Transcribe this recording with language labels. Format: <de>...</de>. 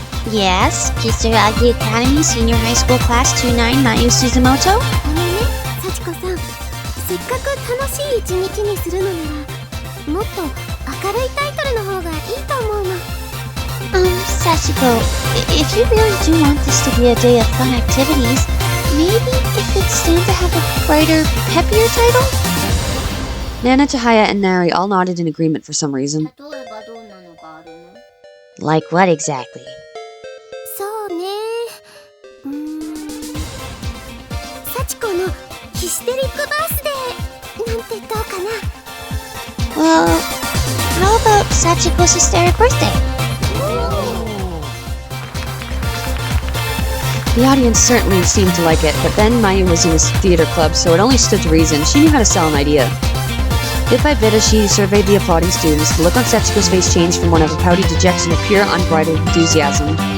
<en>Yes, Kisaragi Academy Senior High School Class 29 Mayu Suzumoto?</en> <ja>幸子さん、せっかく楽しい一日にするのなら、もっと明るいタイトルの方がいいと思うの。</ja> <en>Sachiko, if you really do want this to be a day of fun activities, maybe it could stand to have a brighter, peppier title? Nana, Chihaya, and Nari all nodded in agreement for some reason. Like what exactly?</en> <ja>そうね。幸子のヒステリックバースデーなんてどうかな。</ja> <en>Well, how about Sachiko's hysteric birthday? The audience certainly seemed to like it, but then Mayu was in his theater club, so it only stood to reason. She knew how to sell an idea. Bit by bit, as she surveyed the applauding students, the look on Sachiko's face changed from one of a pouty dejection to pure, unbridled enthusiasm.</en>